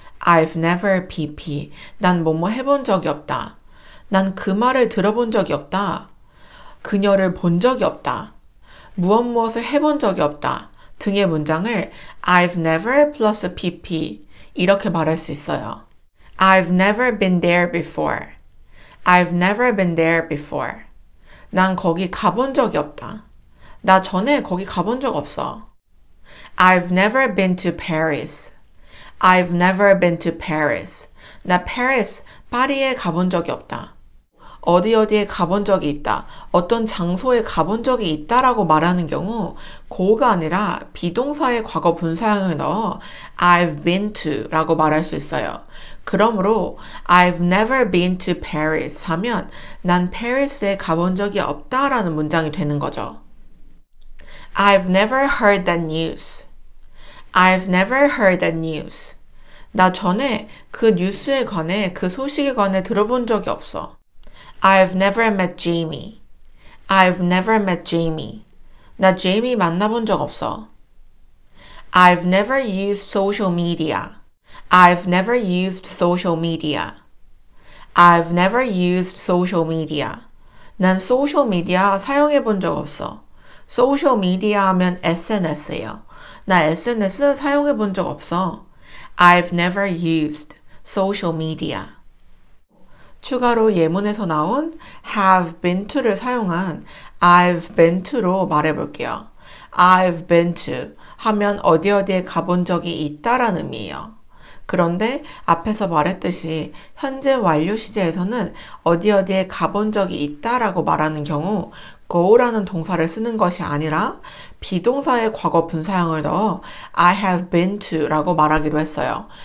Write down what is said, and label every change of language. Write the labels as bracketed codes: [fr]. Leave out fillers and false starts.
[en] I've never pp [ko] 난 뭐뭐 해본 적이 없다. 난 그 말을 들어본 적이 없다. 그녀를 본 적이 없다. 무엇을 해본 적이 없다. 등의 문장을 [en] I've never plus pp [ko] 이렇게 말할 수 있어요. [en] I've never been there before. I've never been there before. [ko] 난 거기 가본 적이 없다. 나 전에 거기 가본 적 없어. [en] I've never been to Paris. I've never been to Paris. [ko] 나 Paris, 파리에 가본 적이 없다. 어디에 가본 적이 있다. 어떤 장소에 가본 적이 있다라고 말하는 경우 고가 아니라 비동사의 과거 분사형을 넣어 [en] I've been to [ko] 라고 말할 수 있어요. 그러므로 [en] I've never been to Paris [ko] 하면 난 페리스에 가본 적이 없다라는 문장이 되는 거죠. [en] I've never heard that news. I've never heard that news. [ko] 나 전에 그 뉴스에 관해 그 소식에 관해 들어본 적이 없어. [en] I've never met Jamie. I've never met Jamie. [ko] 나 제이미 만나본 적 없어. [en] I've never used social media. I've never used social media. I've never used social media. [ko] 난 소셜 미디어 사용해 본 적 없어. 소셜 미디어 하면 SNS예요. 나 SNS 사용해 본 적 없어. [en] I've never used social media. [ko] 추가로 예문에서 나온 [en] have been to [ko] 를 사용한 [en] I've been to [ko] 로 말해볼게요. [en] I've been to [ko] 하면 어디 어디에 가본 적이 있다라는 의미예요. 그런데 앞에서 말했듯이 현재 완료 시제에서는 어디 어디에 가본 적이 있다라고 말하는 경우 go라는 동사를 쓰는 것이 아니라 비동사의 과거 분사형을 넣어 [en] I have been to [ko] 라고 말하기로 했어요.